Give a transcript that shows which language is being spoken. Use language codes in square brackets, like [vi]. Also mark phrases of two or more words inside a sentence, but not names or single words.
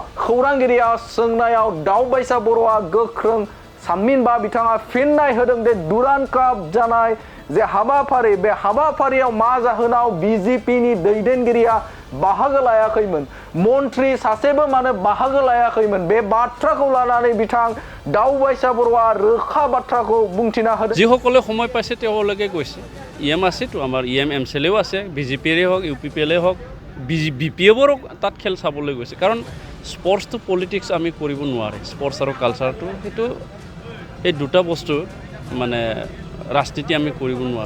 [brx] खौरांगिरिया सोंनायाव दावबायसा बर'आ गोख्रों साममिनबा बिथाङा फिननाय होदों जे दुरान काप जानाय जे हाबाफारि बे हाबाफारियाव मा जाहोनाव बिजेपिनि दैदेनगिरिया बाहागो लायाखैमोन, मन्त्रि सासेबो मानो बाहागो लायाखैमोन, बे बाथ्राखौ लानानै बिथां दावबायसा बर'आ रोखा बाथ्राखौ बुंथिना होदों। [as] যিসকলে সময় পাইছে তেওঁলোকে গৈছে, ইএম আছেতো, আমাৰ ইএম এমচেলেও আছে, বিজেপিৰে হওক ইউপিপিএলে হওক বিপিএফৰো তাত খেল চাবলৈ গৈছে। কাৰণ [en] sports politics [as] আমি কৰিব নোৱাৰে, স্পৰ্টছ আৰু কালচাৰটো সেইটো এই দুটা বস্তু মানে ৰাজনীতি আমি কৰিব নোৱাৰোঁ।